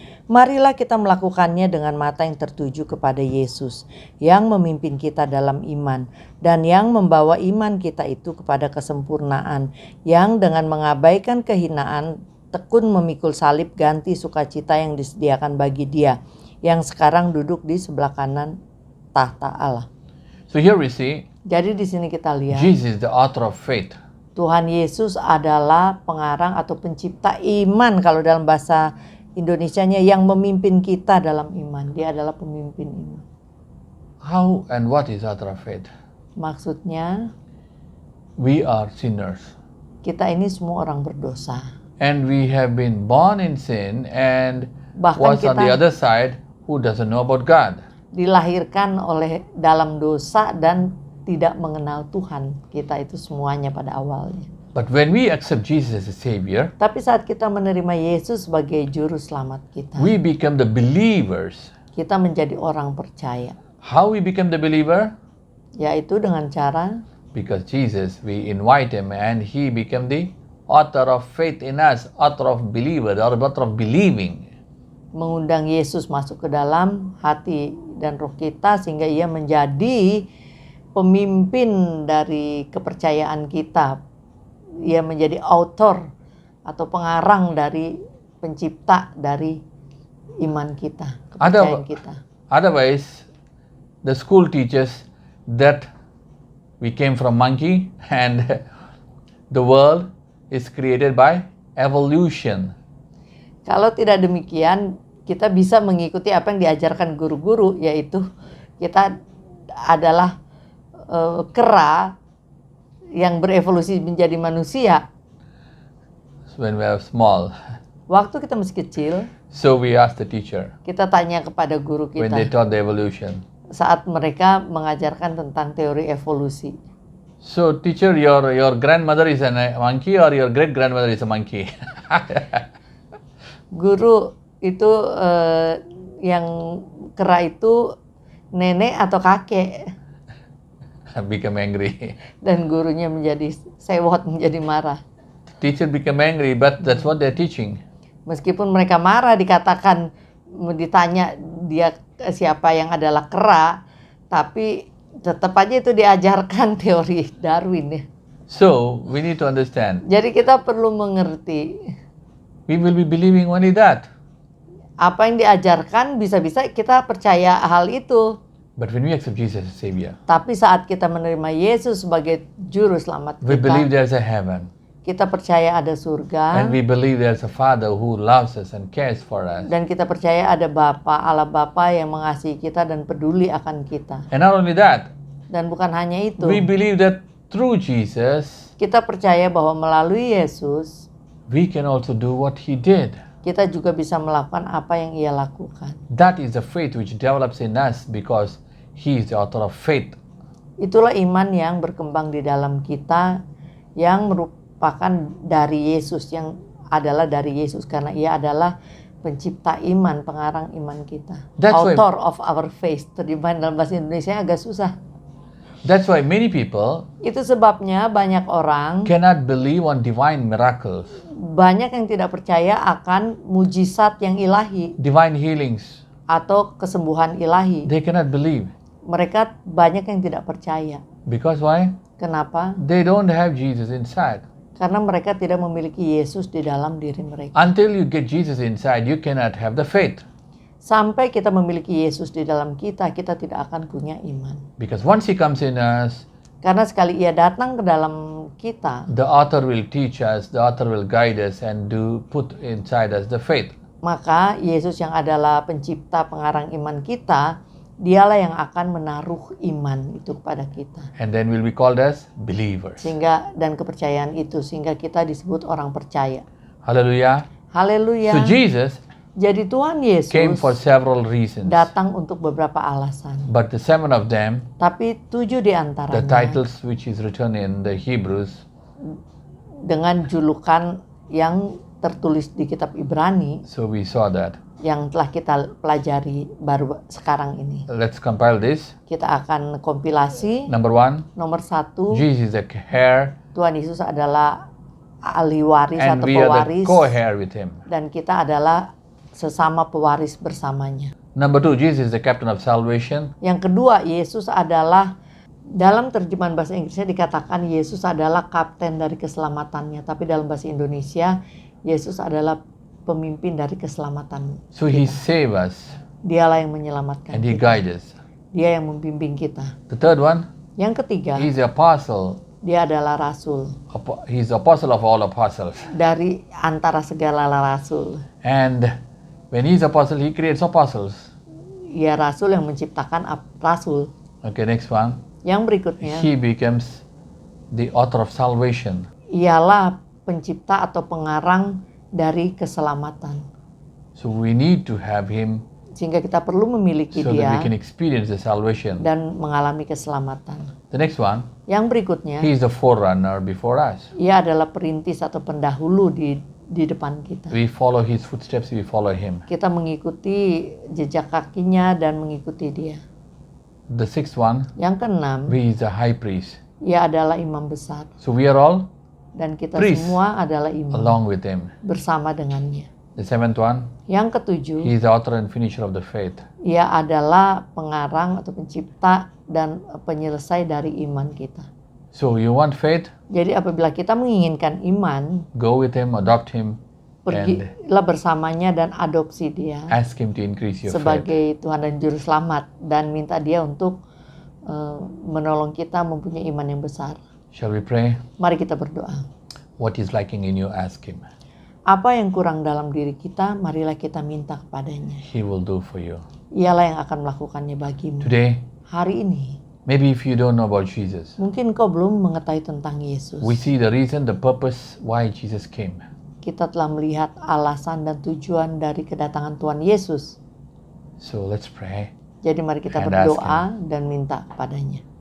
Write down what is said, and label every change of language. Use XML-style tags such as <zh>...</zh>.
<id>Marilah kita melakukannya dengan mata yang tertuju kepada Yesus, yang memimpin kita dalam iman, dan yang membawa iman kita itu kepada kesempurnaan, yang dengan mengabaikan kehinaan tekun memikul salib ganti sukacita yang disediakan bagi dia. yang sekarang duduk di sebelah kanan tahta Allah.</id> <en>So here we see</en> <id>Jadi di sini kita lihat</id> <en>Jesus is the author of faith.</en> <id>Tuhan Yesus adalah pengarang atau pencipta iman, kalau dalam bahasa Indonesianya, yang memimpin kita dalam iman. Dia adalah pemimpin iman.</id> <en>How and what is author of faith?</en> <id>Maksudnya</id> <en>We are sinners.</en> <id>kita ini semua orang berdosa.</id> <en>And we have been born in sin, and</en> <id>Bahkan</id> <en>what's on the</en> <id>kita-</id> <en>other side who doesn't know about God?</en> <id>Dilahirkan oleh dalam dosa dan tidak mengenal Tuhan. Kita itu semuanya pada awalnya.</id> <en>But when we accept Jesus as a Savior,</en> <id>Tapi saat kita menerima Yesus sebagai juru selamat kita,</id> <en>we become the believers.</en> <id>kita menjadi orang percaya.</id> <en>How we become the believer?</en> <id>Yaitu dengan cara</id> <en>Because Jesus, we invite Him, and He become the author of faith in us, author of believer, or author of believing.</en> <id>mengundang Yesus masuk ke dalam hati dan roh kita, sehingga ia menjadi pemimpin dari kepercayaan kita. Ia menjadi author atau pengarang dari pencipta dari iman kita, kepercayaan kita.</id> <en>Otherwise, the school teaches that we came from monkey and the world is created by evolution.</en> <id>Kalau tidak demikian, kita bisa mengikuti apa yang diajarkan guru-guru, yaitu kita adalah kera yang berevolusi menjadi manusia.</id> <en>When we are small,</en> <id>Waktu kita masih kecil,</id> <en>so we ask the teacher</en> <id>kita tanya kepada guru</id> <en>when they</en> <id>kita</id> <en>taught the evolution.</en> <id>saat mereka mengajarkan tentang teori evolusi.</id> <en>So teacher, your grandmother is a monkey or your great grandmother is a monkey?</en> <id>Guru itu yang kera itu nenek atau kakek,</id> <en>Become angry.</en> <id>dan gurunya menjadi sewot, menjadi marah.</id> <en>Teacher become angry, but that's what they're teaching.</en> <id>Meskipun mereka marah, dikatakan, ditanya dia siapa yang adalah kera, tapi tetap aja itu diajarkan teori Darwin ya.</id> <en>So we need to understand.</en> <id>Jadi kita perlu mengerti</id> <en>We will be believing only that.</en> <id>apa yang diajarkan, bisa-bisa kita percaya hal itu.</id> <en>But when we accept Jesus as Savior,</en> <id>Tapi saat kita menerima Yesus sebagai juru selamat</id> <en>we believe</en> <id>kita,</id> <en>there's a heaven.</en> <id>kita percaya ada surga,</id> <en>And we believe there's a Father who loves us and cares for us.</en> <id>dan kita percaya ada Bapa, Allah Bapa yang mengasihi kita dan peduli akan kita.</id> <en>And not only that,</en> <id>Dan bukan hanya itu,</id> <en>we believe that through Jesus,</en> <id>kita percaya bahwa melalui Yesus,</id> <en>we can also do what He did.</en> <id>kita juga bisa melakukan apa yang Ia lakukan.</id> <en>That is the faith which develops in us because He is the author of faith.</en> <id>Itulah iman yang berkembang di dalam kita, yang merupakan dari Yesus, yang adalah dari Yesus, karena Ia adalah pencipta iman, pengarang iman kita.</id> <en>That's why- Author of our faith.</en> <id>Terjemahan dalam bahasa Indonesia agak susah.</id> <en>That's why many people</en> <id>Itu sebabnya banyak orang,</id> <en>cannot believe on divine miracles,</en> <id>banyak yang tidak percaya akan mujizat yang ilahi</id> <en>divine healings.</en> <id>atau kesembuhan ilahi.</id> <en>They cannot believe.</en> <id>Mereka banyak yang tidak percaya.</id> <en>Because why?</en> <id>Kenapa?</id> <en>They don't have Jesus inside.</en> <id>Karena mereka tidak memiliki Yesus di dalam diri mereka.</id> <en>Until you get Jesus inside, you cannot have the faith.</en> <id>Sampai kita memiliki Yesus di dalam kita, kita tidak akan punya iman.</id> <en>Because once He comes in us,</en> <id>Karena sekali Ia datang ke dalam kita,</id> <en>the author will teach us, the author will guide us and put inside us the faith.</en> <id>maka Yesus yang adalah pencipta, pengarang iman kita, Dialah yang akan menaruh iman itu kepada kita.</id> <en>And then we'll be called as believers.</en> <id>Dan kepercayaan itu, sehingga kita disebut orang percaya.</id> <en>Hallelujah.</en> <id>Haleluya.</id> <en>So Jesus</en> <id>Jadi Tuhan Yesus</id> <en>came for several reasons.</en> <id>datang untuk beberapa alasan.</id> <en>But the 7 of them,</en> <id>Tapi 7 di antaranya</id> <en>titles which is written in the Hebrews,</en> <id>dengan julukan yang tertulis di kitab Ibrani</id> <en>so we saw that.</en> <id>yang telah kita pelajari baru sekarang ini.</id> <en>Let's compile this.</en> <id>Kita akan kompilasi.</id> <en>Number 1,</en> <id>Nomor 1,</id> <en>Jesus is the heir</en> <id>Tuhan Yesus adalah ahli waris</id> <en>and</en> <id>atau</id> <en>we are the</en> <id>pewaris,</id> <en>co-heir with Him.</en> <id>dan kita adalah sesama pewaris bersamanya.</id> <en>Number 2, Jesus is the captain of salvation.</en> <id>Yang kedua, Yesus adalah, dalam terjemahan bahasa Inggrisnya dikatakan Yesus adalah kapten dari keselamatannya, tapi dalam bahasa Indonesia Yesus adalah pemimpin dari keselamatan.</id> <en>So He saved us.</en> <id>Dialah yang menyelamatkan</id> <en>and He</en> <id>kita.</id> <en>guides us.</en> <id>Dia yang membimbing kita.</id> <en>The third one,</en> <id>Yang ketiga,</id> <en>He's the apostle.</en> <id>dia adalah rasul</id> <en>He's the apostle of all apostles.</en> <id>dari antara segala rasul.</id> <en>And when He's apostle, He creates apostles.</en> <id>Ia rasul yang menciptakan rasul.</id> <en>Okay, next one.</en> <id>Yang berikutnya,</id> <en>He becomes the author of salvation.</en> <id>ialah pencipta atau pengarang dari keselamatan.</id> <en>So we need to have Him</en> <id>Sehingga kita perlu memiliki</id> <en>so that we</en> <id>dia</id> <en>can experience the salvation.</en> <id>dan mengalami keselamatan.</id> <en>The next one,</en> <id>Yang berikutnya,</id> <en>He is the forerunner before us.</en> <id>ia adalah perintis atau pendahulu di depan kita.</id> <en>We follow His footsteps, we follow Him.</en> <id>Kita mengikuti jejak kakinya dan mengikuti dia.</id> <en>The sixth one,</en> <id>Yang keenam,</id> <en>He is the high priest.</en> <id>ia adalah imam besar.</id> <en>So we are all</en> <id>Dan kita</id> <en>Priest.</en> <id>semua adalah imam</id> <en>along with Him.</en> <id>bersama dengannya.</id> <en>The seventh one,</en> <id>Yang ketujuh,</id> <en>He is the author and finisher of the faith.</en> <id>ia adalah pengarang atau pencipta dan penyelesai dari iman kita.</id> <en>So you want faith?</en> <id>Jadi apabila kita menginginkan iman,</id> <en>Go with Him, adopt Him, and</en> <id>pergilah bersamanya dan adopsi dia</id> <en>ask Him to increase your faith.</en> <id>sebagai Tuhan dan Juru Selamat dan minta dia untuk menolong kita mempunyai iman yang besar.</id> <en>Shall we pray?</en> <id>Mari kita berdoa.</id> <en>What is lacking in you, ask Him.</en> <id>Apa yang kurang dalam diri kita, marilah kita minta kepadanya.</id> <en>He will do for you.</en> <id>Ialah yang akan melakukannya bagimu.</id> <en>Today,</en> <id>Hari ini,</id> <en>maybe if you don't know about Jesus,</en> <id>mungkin kau belum mengetahui tentang Yesus.</id> <en>we see the reason, the purpose why Jesus came.</en> <id>Kita telah melihat alasan dan tujuan dari kedatangan Tuhan Yesus.</id> <en>So let's pray.</en> <id>Jadi mari kita</id> <en>And ask</en> <id>berdoa dan minta kepadanya.</id>